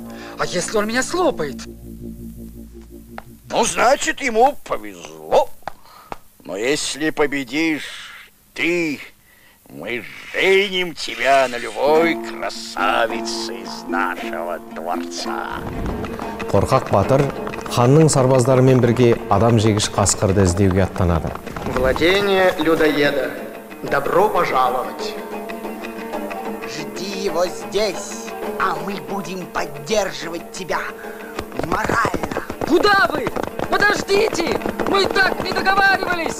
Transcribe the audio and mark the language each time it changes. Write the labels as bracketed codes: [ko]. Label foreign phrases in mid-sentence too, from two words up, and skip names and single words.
[ru] А если он меня слопает? Ну, значит, ему повезло. Но если победишь ты, мы женим тебя на любой красавице из нашего дворца. [kk] Қорқақ Батыр ханның сарбаздарымен бірге адам жегіш қасқырды іздеуге аттанады. [ru] Владение людоеда. Добро пожаловать. Жди его здесь, а мы будем поддерживать тебя морально. Куда вы? Подождите! Мы так не договаривались!